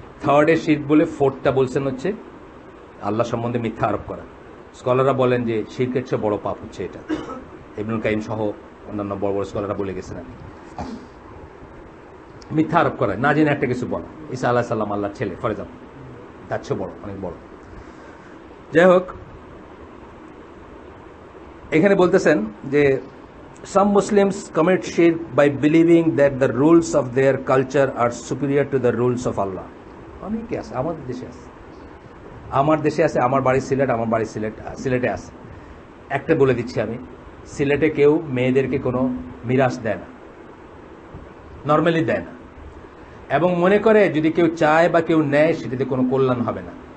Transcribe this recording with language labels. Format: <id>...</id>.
<bn>থার্ডে শিরক বলে, ফোর্থটা বলছেন হচ্ছে আল্লাহ সম্বন্ধে মিথ্যা আরোপ করা। স্কলাররা বলেন যে শিরকের চেয়ে বড় পাপ হচ্ছে এটা। ইবনুল কাইয়িম সহ অন্যান্য বড় বড় স্কলাররা বলে গেছেন আর কি। মিথ্যা আরোপ করা, না জেনে একটা কিছু বলা। ঈসা আলাইহিস সালাম আল্লাহর ছেলে, ফর এক্সাম্পল, তার চেয়ে বড়, অনেক বড়। যাই হোক, এখানে বলতেছেন যে</bn> <en>some Muslims commit shirk by believing that the rules of their culture are superior to the rules of Allah.</en> <bn>অনেকে আছে, আমাদের দেশে আছে, আমার বাড়ি সিলেট, আমার বাড়ি সিলেটে আছে। একটা বলে দিচ্ছি আমি, সিলেটে কেউ মেয়েদেরকে কোনো মিরাস দেয় না, নর্মালি দেয় না, এবং মনে করে যদি কেউ চায় বা কেউ নেয় সেটাতে কোনো কল্যাণ হবে না।</bn>